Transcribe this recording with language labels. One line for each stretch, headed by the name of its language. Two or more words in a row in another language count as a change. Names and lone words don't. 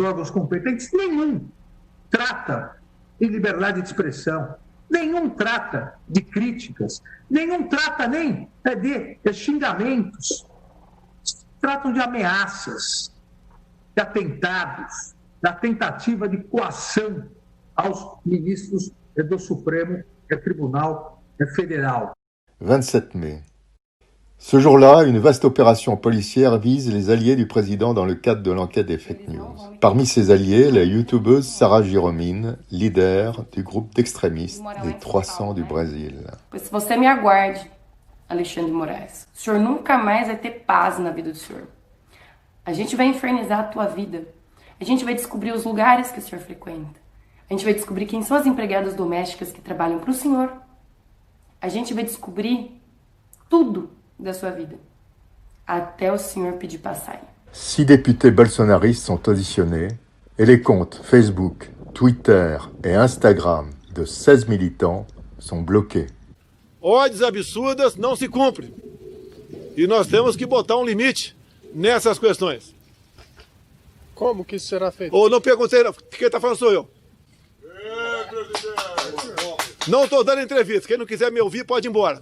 Portuguese: órgãos competentes, nenhum trata de liberdade de expressão, nenhum trata de críticas, nenhum trata nem de xingamentos, tratam de ameaças, de atentados, da tentativa de coação aos ministres do Supremo Tribunal Fédéral.
French: 27 mai. Ce jour-là, une vaste opération policière vise les alliés du président dans le cadre de l'enquête des
English: fake news.
French: Parmi ses alliés, la youtubeuse Sarah Giromine, leader du groupe d'extrémistes des 300 du Brésil.
Portuguese: Pois você me aguarde, Alexandre Moraes. O senhor nunca mais vai ter paz na vida do senhor. A gente vai infernizar a tua vida. A gente vai descobrir os lugares que o senhor frequenta. A gente vai descobrir quem são as empregadas domésticas que trabalham para o senhor. A gente vai descobrir tudo da sua vida, até o senhor pedir passagem.
French: 6 députés bolsonaristes sont auditionnés et les comptes Facebook, Twitter et Instagram de 16 militants sont bloqués.
Portuguese: Ordens absurdas não se cumprem. E nós temos que botar um limite nessas questões. Como que isso será feito? Ou não perguntei, quem está falando sou eu. Não estou dando entrevista, quem não quiser me ouvir pode ir embora.